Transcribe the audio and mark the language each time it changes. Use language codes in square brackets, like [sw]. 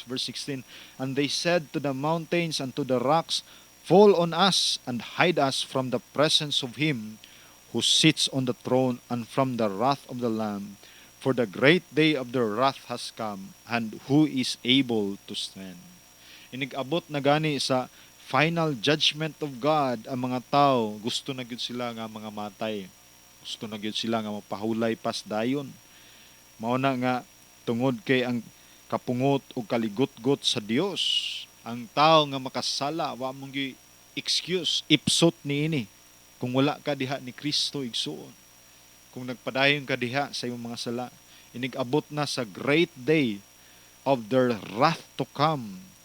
[en] Verse 16, and they said to the mountains and to the rocks, fall on us and hide us from the presence of him who sits on the throne and from the wrath of the Lamb. For the great day of their wrath has come, and who is able to stand? [ceb] Inigabot na gani sa [en] final judgment of God [ceb] ang mga tao. Gusto na gyud sila nga mga matay. Gusto na gyud sila nga mapahulay pas dayon. Mao na nga tungod kay ang kapungot o kaligot-got sa Dios. Ang tao nga makasala, wa mong excuse, ipsot niini. Kung wala ka diha ni Kristo igsuon. Kung nagpadayon ka diha sa iyong mga sala, inigabot na sa [en] great day of their wrath to come.